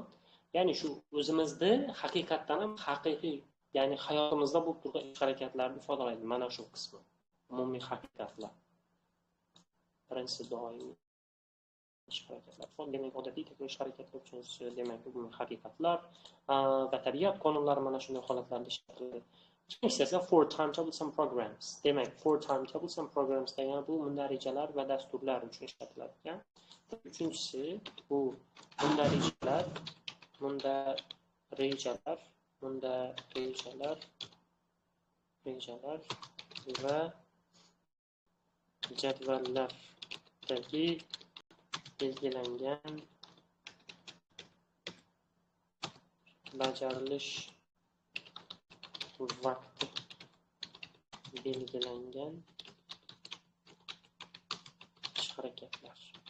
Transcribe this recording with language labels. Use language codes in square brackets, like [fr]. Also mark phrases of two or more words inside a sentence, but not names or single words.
[uz] Ya'ni shu o'zimizni haqiqatdan ham haqiqiy, ya'ni hayotimizda bo'lib turgan ish harakatlarni ifodalaydi. Mana shu qismi. Umumiy haqiqatlar. Birinchisi doimiy ish harakatlar. Demak, odatiy tekrar ish harakatlar uchinchisi demak umumiy haqiqatlar va tabiat qonunlari mana shunday holatlarda ishlatiladi. Ikkinchisi esa [en] for timetables and programs. [uz] Demak, [en] for timetables and programs [uz] degani bu mundarejalar va dasturlar uchun ishlatiladigan. Uchinchisi bu mundarejalar va jadvallardagi belgilangan bajarilish vaqti belgilangan ish harakatlar